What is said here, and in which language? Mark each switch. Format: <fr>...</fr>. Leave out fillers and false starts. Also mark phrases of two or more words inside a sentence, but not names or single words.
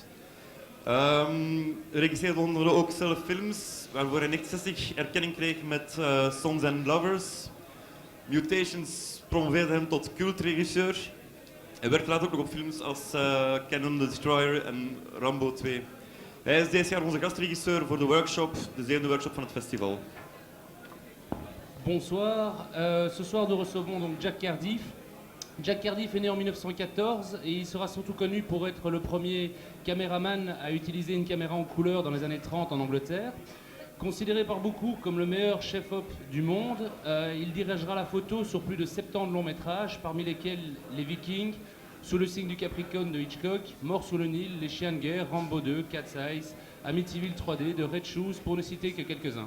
<nl>Regisseerde onder andere ook zelf films, waarvoor hij in 1960 erkenning kreeg met Sons and Lovers. Mutations promoveerde hem tot cultregisseur. Hij werkte later ook nog op films als Cannon the Destroyer en Rambo 2. Hij is deze jaar onze gastregisseur voor de workshop, de zevende workshop van het festival.</nl> <fr>Bonsoir, ce soir nous recevons donc Jack Cardiff. Jack Cardiff est né en 1914 et il sera surtout connu pour être le premier caméraman à utiliser une caméra en couleur dans les années 30 en Angleterre. Considéré par beaucoup comme le meilleur chef-op du monde, il dirigera la photo sur plus de 70 longs métrages, parmi lesquels Les Vikings, Sous le signe du Capricorne de Hitchcock, Mort sous le Nil, Les Chiens de guerre, Rambo 2, Cat's Eyes, Amityville 3D, de Red Shoes, pour ne citer que quelques-uns.</fr>